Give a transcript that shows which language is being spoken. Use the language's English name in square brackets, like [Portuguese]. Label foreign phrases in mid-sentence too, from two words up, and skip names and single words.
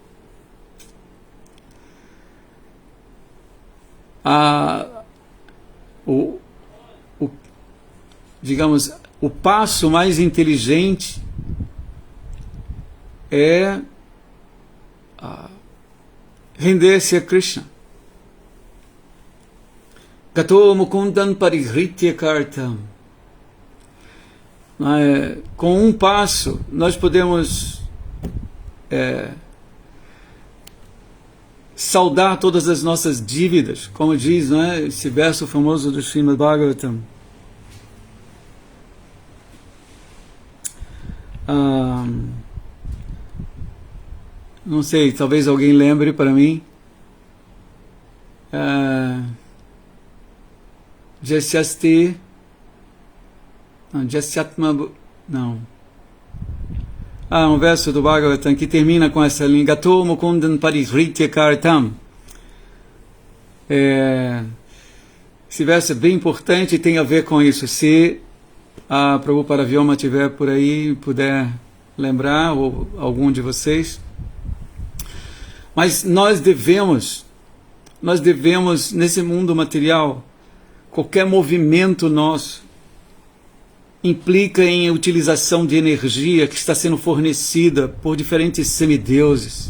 [Portuguese] Digamos, o passo mais inteligente é render-se a Krishna. [Sanskrit] Gato mukundan parihritya kartam. [Portuguese] Com um passo nós podemos saldar todas as nossas dívidas, como diz, não é, esse verso famoso do Srimad Bhagavatam. Não sei, talvez alguém lembre para mim. [Sanskrit] Jasyasti. [Portuguese] Jasyatma. Não. Um verso do Bhagavatam que termina com essa linha: [Sanskrit] Gato mukundan parihritya kartam. [Portuguese] Esse verso é bem importante e tem a ver com isso. Se a Prabhupada Vyoma estiver por aí, puder lembrar, ou algum de vocês. Mas nós devemos, nesse mundo material, qualquer movimento nosso implica em utilização de energia que está sendo fornecida por diferentes semideuses.